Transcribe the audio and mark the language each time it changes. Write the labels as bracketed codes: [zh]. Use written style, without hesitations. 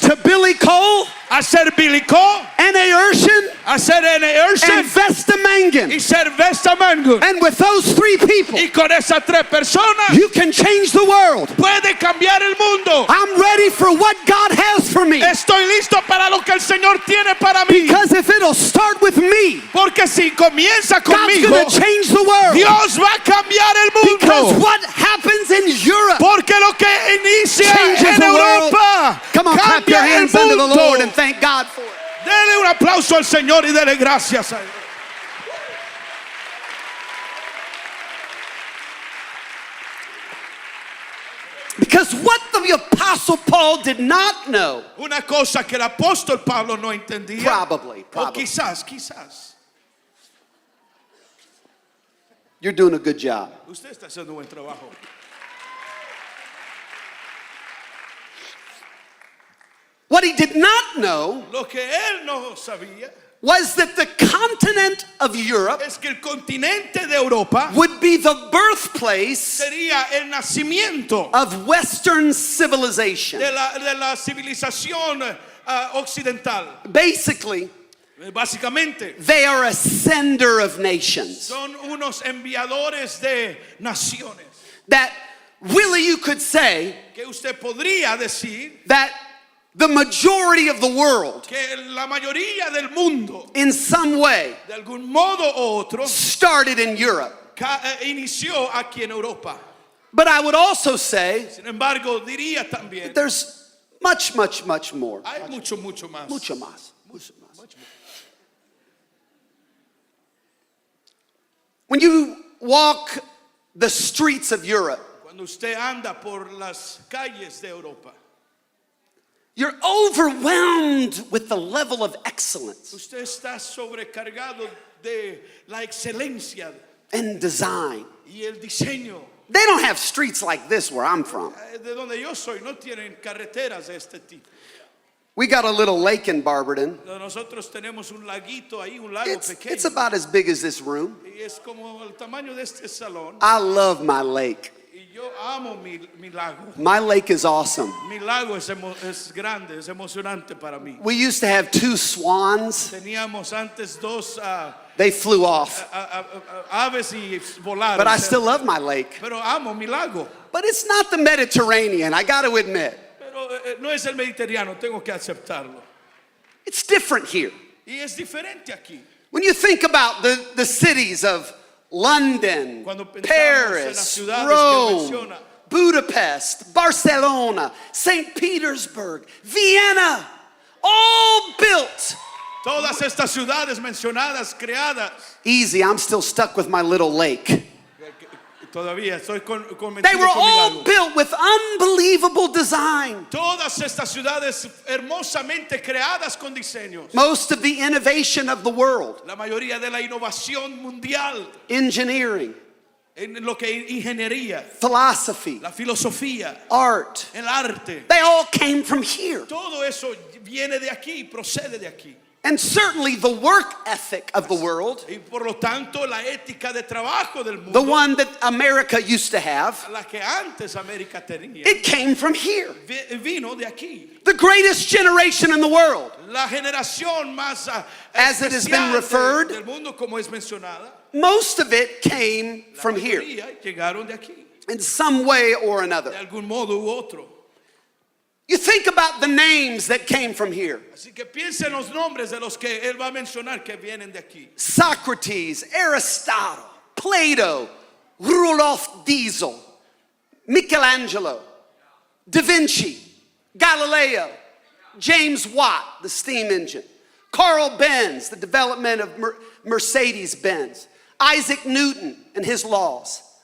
[en] to Billy Cole, [es] a ser Billy Cole, [en] N.A. Urshan, [es] a ser N. [en] and [es] Urshan [en] Vesta Mangun. [es] y ser Vesta Mangun. [en] And with those 3 people, [es] Y con esas 3 personas [en] you can change the world. [es] puede cambiar el mundo. [en] I'm ready for what God has for me. [es] Estoy listo para lo que el Señor tiene para mí. [en] Because if it'll start with me, [es] Porque si comienza [en] God's [es] conmigo, [en] going to change the world. [es] Dios va a cambiar el [en] Because [es] mundo. [en] what happens in Europe [es] Porque lo que inicia [en] changes [es] en [en] the world. [es] Europa [en] Come on, clap your [es] cambia el [en] hands unto the [es] mundo. [en] Lord and thank God for it. [es] Dele un aplauso al Señor y dele gracias a Él. [en] Because what the Apostle Paul did not know, [es] Una cosa que el apóstol Pablo no entendía, [en] probably, [es] o quizás, [en] you're doing a good job. [es] usted está haciendo un buen trabajo. [en] What he did not know [es] Lo que él no sabía [en] was that the continent of Europe [es] es que el continente de Europa [en] would be the birthplace [es] sería el nacimiento [en] of Western civilization. [es] de la civilización occidental. [en] Basically, [es] Básicamente, [en] they are a sender of nations. [es] son unos enviadores de naciones. [en] That really you could say [es] Que usted podría decir [en] that the majority of the world, [es] que la mayoría del mundo, [en] in some way, [es] de algún modo u otro, [en] started in Europe. [es] inició aquí en Europa. [en] But I would also say [es] Sin embargo, diría también, [en] there's much, much, much more. [es] hay mucho más. Mucho más. Mucho más. [en] When you walk the streets of Europe, [es] Cuando usted anda por las calles de Europa, [en] you're overwhelmed with the level of excellence [es] usted está sobrecargado de la excelencia [en] and design. [es] y el diseño. [en] They don't have streets like this where I'm from. [es] De donde yo soy, no tienen carreteras de este tipo. [en] We got a little lake in Barberton. [es] Nosotros tenemos un laguito ahí, un lago [en] It's [es] pequeño. [en] about as big as this room. [es] Y es como el tamaño de este salón. [en] I love my lake. [es] Y yo amo mi lago. [en] My lake is awesome. [es] Mi lago es grande, es emocionante para mí. [en] We used to have 2 swans. [es] Teníamos antes 2 [en] They flew off. [es] aves y volaron. [en] But I still love my lake. [es] Pero amo mi lago. [en] But it's not the Mediterranean, I got to admit. [es] Pero no es el Mediterráneo, tengo que aceptarlo. [en] It's different here. [es] Y es diferente aquí. [en] When you think about the cities of London, [es] Cuando pensamos en las [en] Paris, [es] ciudades que [en] Rome, [es] menciona. [en] Budapest, Barcelona, St. Petersburg, Vienna, all built. [es] Todas estas ciudades mencionadas, creadas. [en] Easy, I'm still stuck with my little lake. [es] Todavía estoy [en] They [es] convencido [en] were [es] con mi [en] all [es] lago. [en] built with unbelievable design. [es] Todas estas ciudades hermosamente creadas con diseños. [en] Most of the innovation of the world, [es] La mayoría de la innovación mundial [en] engineering, [es] en lo que es ingeniería, [en] philosophy, [es] la filosofía, [en] art, [es] el arte. [en] they all came from here. [es] Todo eso viene de aquí, procede de aquí. [en] And certainly the work ethic of the world, [es] Y por lo tanto la ética de trabajo del mundo, [en] the one that America used to have, [es] la que antes América tenía, [en] it came from here. [es] vino de aquí. [en] The greatest generation in the world, [es] La generación más [en] As it has been [es] especial [en] referred, [es] del mundo, como es mencionada, [en] most of it came [es] la [en] from here [es] mayoría llegaron de aquí, [en] in some way or [es] de [en] another. [es] algún modo u otro. [en] You think about the names that came from here. [es] Así que piensa en los nombres de los que él va a mencionar que vienen de aquí. [en] Socrates, Aristotle, Plato, Rudolf Diesel, Michelangelo, Da Vinci, Galileo, James Watt, the steam engine, Carl Benz, the development of Mercedes-Benz, Isaac Newton and his laws,